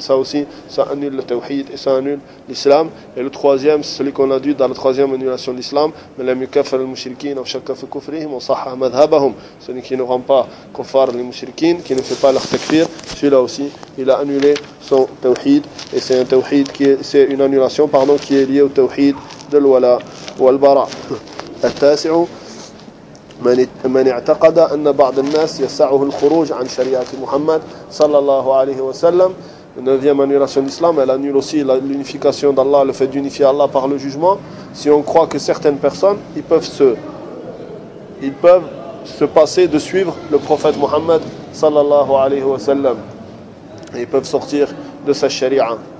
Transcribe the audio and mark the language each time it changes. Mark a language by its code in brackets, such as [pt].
[fr] Ça aussi, ça annule le tawhid et ça annule l'islam. Et le troisième, c'est celui qu'on a dit dans la troisième annulation de l'islam, mais les mukaffar les mushrikin, shakafu kufrihim, sahha madhhabahum, celui qui ne rend pas kuffar les mushrikin, qui ne fait pas leur takfir, celui-là aussi, il a annulé son tawhid, et c'est un tawhid qui est, c'est une annulation, pardon, qui est liée au tawhid de l'wala ou al-bara. [ar] At-tasi'u من اعتقد أن بعض الناس يسعه الخروج عن شريعة محمد صلى الله عليه وسلم [fr] neuvième annulation d'islam, elle annule aussi l'unification d'Allah, le fait d'unifier Allah par le jugement. Si on croit que certaines personnes, ils peuvent se passer de suivre le prophète Mohammed sallallahu alayhi wa sallam, ils peuvent sortir de sa sharia.